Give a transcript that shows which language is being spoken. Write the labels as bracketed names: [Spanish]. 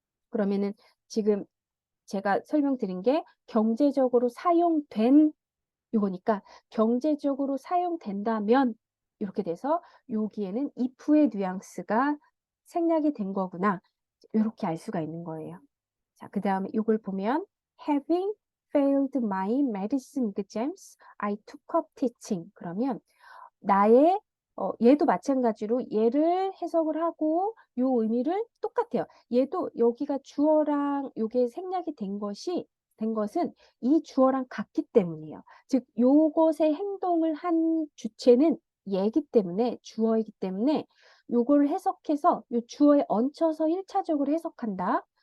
[Korean] 그러면은 지금 제가 설명드린 게 경제적으로 사용된 이거니까 경제적으로 사용된다면 이렇게 돼서 여기에는 if의 뉘앙스가 생략이 된 거구나. 이렇게 알 수가 있는 거예요. 자, 그 다음에 이걸 보면 [English] having failed my medicine exams, I took up teaching. [Korean] 그러면 나의 얘도 마찬가지로 얘를 해석을 하고 요 의미를 똑같아요. 얘도 여기가 주어랑 요게 생략이 된 것은 이 주어랑 같기 때문이에요. 즉 요것의 행동을 한 주체는 얘기 때문에 주어이기 때문에 요걸 해석해서 요 주어에 얹혀서 1차적으로 해석한다.